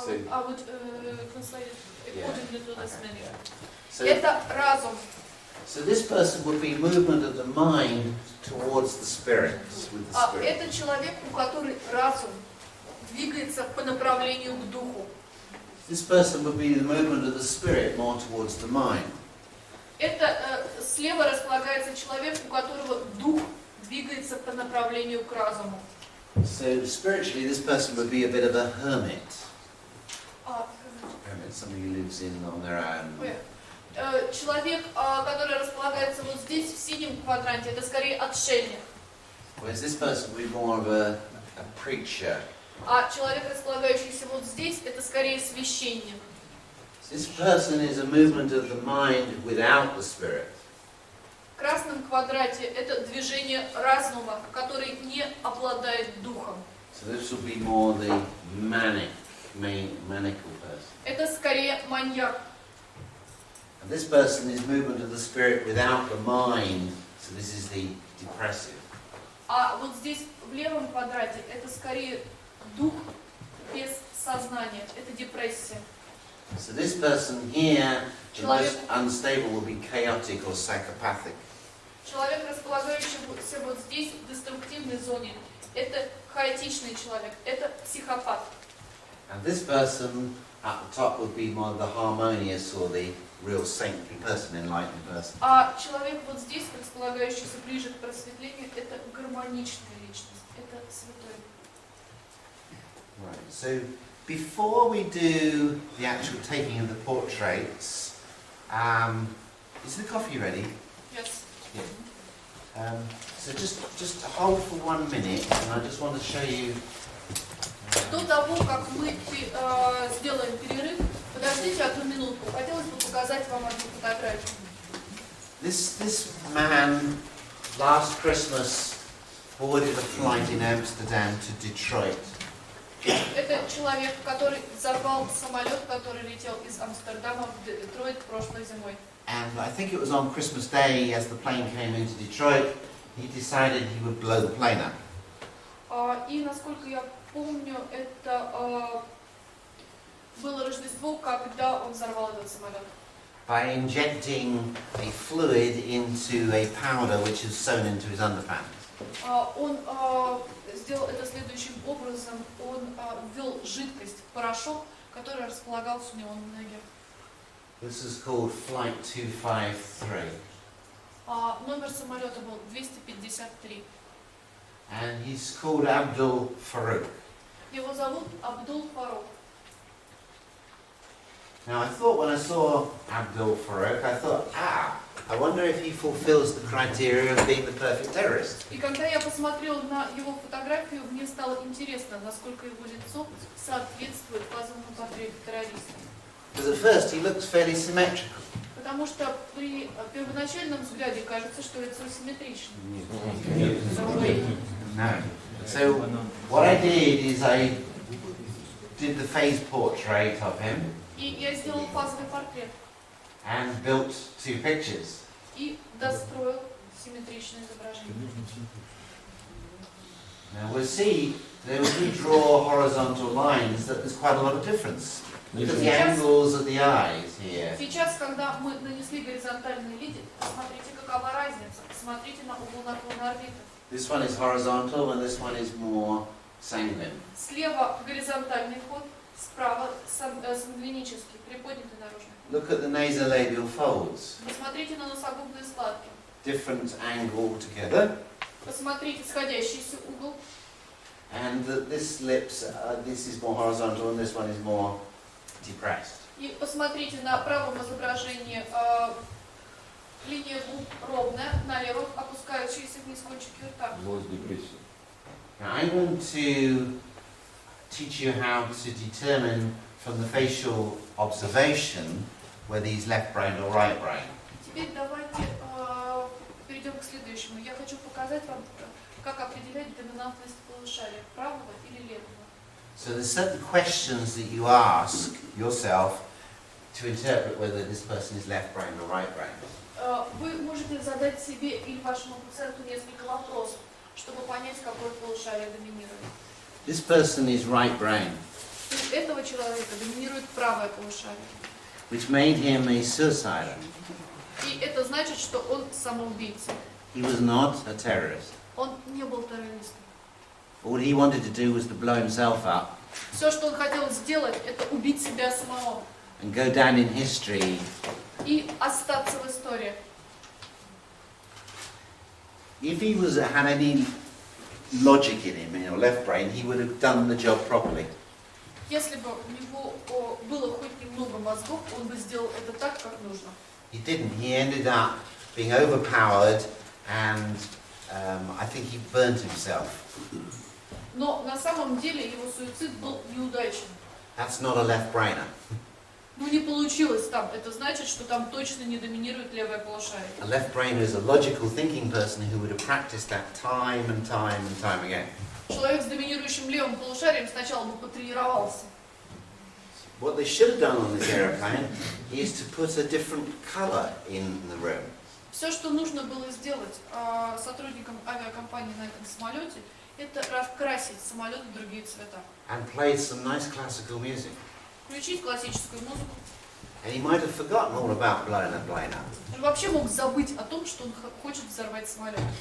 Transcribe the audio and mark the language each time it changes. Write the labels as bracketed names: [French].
[English] I would translate it accordingly to this meaning. So, [Russian] Это разум. [English] so this person would be movement of the mind towards the spirit, with the spirit. [Russian] Это человек, у которого разум двигается по направлению к духу. [English] This person would be the movement of the spirit more towards the mind. [Russian] Это слева располагается человек, у которого дух двигается по направлению к разуму. [English] So spiritually, this person would be a bit of a hermit. Hermit, somebody who lives in on their own. [Russian] Человек, который располагается вот здесь, в синем квадранте, это скорее отшельник. [English] Whereas this person would be more of a preacher. [Russian] А человек, располагающийся вот здесь, это скорее священник. [English] This person is a movement of the mind without the spirit. [Russian] В красном квадрате это движение разума, который не обладает духом. [English] So this would be more the maniacal person. [Russian] Это скорее маньяк. [English] And this person is movement of the spirit without the mind. So this is the depressive. [Russian] А вот здесь в левом квадрате это скорее дух без сознания. Это депрессия. [English] So this person here, the most unstable, will be chaotic or psychopathic. [Russian] Человек, располагающийся вот здесь, в деструктивной зоне, это хаотичный человек, это психопат. [English] And this person at the top would be more the harmonious or the real saintly person, enlightened person. [Russian] А человек вот здесь, располагающийся ближе к просветлению, это гармоничная личность, это святой. [English] Right. So before we do the actual taking of the portraits, is the coffee ready? Yes. So just hold for 1 minute, and I just want to show you. [Russian] До того, как мы сделаем перерыв, подождите 1 минутку. Хотелось бы показать вам одну фотографию. [English] This man last Christmas boarded a flight in Amsterdam to Detroit. [Russian] Это человек, который взорвал самолет, который летел из Амстердама в Детройт прошлой зимой. [English] And I think it was on Christmas Day, as the plane came into Detroit, he decided he would blow the plane up. [Russian] И насколько я помню, это было Рождество, когда он взорвал этот самолет. [English] By injecting a fluid into a powder which is sewn into his underpants. [Russian] Он сделал это следующим образом. Он ввел жидкость, порошок, который располагался у него на ноге. [English] This is called Flight 253. [Russian] Номер самолета был 253. [English] And he's called Abdul Farouk. [Russian] Его зовут Абдул Фарук. [English] Now I thought when I saw Abdul Farouk, I thought, I wonder if he fulfills the criteria of being the perfect terrorist. [Russian] И когда я посмотрел на его фотографию, мне стало интересно, насколько его лицо соответствует базовому портрету террориста. [English] Because at first he looks fairly symmetrical. [Russian] Потому что при первоначальном взгляде кажется, что лицо симметрично. [English] No. So what I did is I did the phase portrait of him [Russian] И я сделал фазовый портрет [English] and built 2 pictures. [Russian] и достроил симметричное изображение. [English] Now we'll see that if we draw horizontal lines that there's quite a lot of difference. Look at the angles of the eyes here. [Russian] Сейчас, когда мы нанесли горизонтальные линии, посмотрите, какова разница. Посмотрите на угол наклона орбиты. [English] This one is horizontal and this one is more sanguine. [Russian] Слева горизонтальный ход, справа сангвинический, приподнятый наружный. [English] Look at the nasolabial folds. [Russian] Посмотрите на носогубные складки. [English] Different angle together. [Russian] Посмотрите сходящийся угол. [English] And this lips, this is more horizontal and this one is more depressed. [Russian] И посмотрите на правом изображении линия губ ровная, на левом опускающиеся вниз кончики рта. Злость, депрессия. [English] Now I want to teach you how to determine from the facial observation whether he's left-brained or right-brained. [Russian] Теперь давайте перейдем к следующему. Я хочу показать вам, как определять доминантность полушария, правого или левого. [English] So there's certain questions that you ask yourself to interpret whether this person is left-brained or right-brained. [Russian] Вы можете задать себе или вашему пациенту несколько вопросов, чтобы понять, какое полушарие доминирует. [English] This person is right-brained, [Russian] У этого человека доминирует правое полушарие. [English] which made him a suicider. [Russian] И это значит, что он самоубийца. [English] He was not a terrorist. [Russian] Он не был террористом. [English] All he wanted to do was to blow himself up [Russian] Все, что он хотел сделать, это убить себя самого [English] and go down in history. [Russian] и остаться в истории. [English] If he had any logic in him, left brain, he would have done the job properly. [Russian] Если бы у него было хоть немного мозгов, он бы сделал это так, как нужно. [English] He didn't. He ended up being overpowered, and I think he burnt himself. [Russian] Но на самом деле его суицид был неудачным. [English] That's not a left-brainer. [Russian] Ну не получилось там. Это значит, что там точно не доминирует левое полушарие. [English] A left-brainer is a logical thinking person who would have practiced that time and time and time again. [Russian] Человек с доминирующим левым полушарием сначала бы потренировался. [English] What they should have done on this aeroplane is to put a different colour in the room. [Russian] Все, что нужно было сделать сотрудникам авиакомпании на этом самолете, это раскрасить самолет в другие цвета. [English] And played some nice classical music. [Russian] Включить классическую музыку. [English] And he might have forgotten all about blowing a plane up. [Russian] Он вообще мог забыть о том, что он хочет взорвать самолет.